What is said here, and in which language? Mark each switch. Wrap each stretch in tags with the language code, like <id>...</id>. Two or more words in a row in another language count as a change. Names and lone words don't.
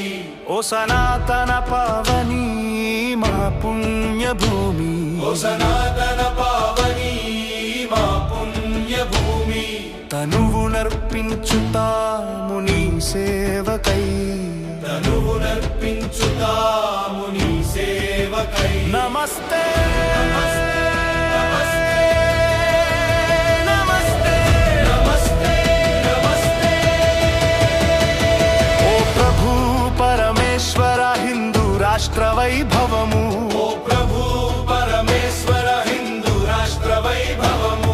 <sa>ओ सनातन पावनी मा पुण्य भूमि ओ सनातन पावनी मा पुण्य भूमि</sa> <te>తనువునర్పించుత ముని సేవకై తనువునర్పించుత ముని సేవకై नमस्ते రాష్ట్ర వైభవము ఓ ప్రభు పరమేశ్వర హిందూ రాష్ట్ర వైభవము</te>